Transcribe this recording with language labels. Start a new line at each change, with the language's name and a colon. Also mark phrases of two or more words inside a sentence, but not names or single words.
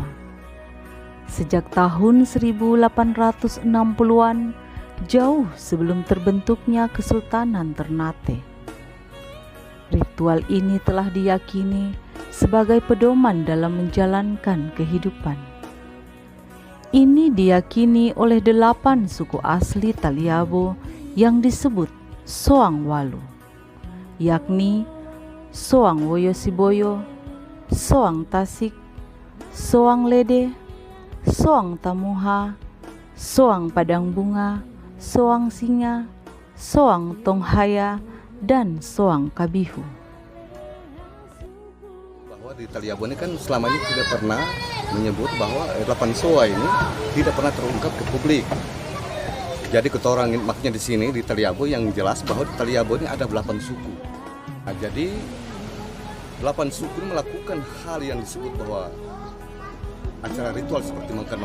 Indonesian: Sejak tahun 1860-an, jauh sebelum terbentuknya Kesultanan Ternate. Ritual ini telah diyakini sebagai pedoman dalam menjalankan kehidupan. Ini diyakini oleh 8 suku asli Taliabu yang disebut Soang Walu, yakni Soang Woyosiboyo, Soang Tasik, Soang Lede, Soang Tamuha, Soang Padang Bunga, Soang Singa, Soang Tonghaya, dan Soang Kabihu. Bahwa di Taliabu ini kan selama ini tidak pernah menyebut bahwa 8 Soa ini tidak pernah terungkap ke publik. Jadi ketorang maknya di sini di Taliabu yang jelas bahwa di Taliabu ini ada 8 suku. Nah, jadi 8 suku ini melakukan hal yang disebut bahwa acara ritual seperti Mengkenong.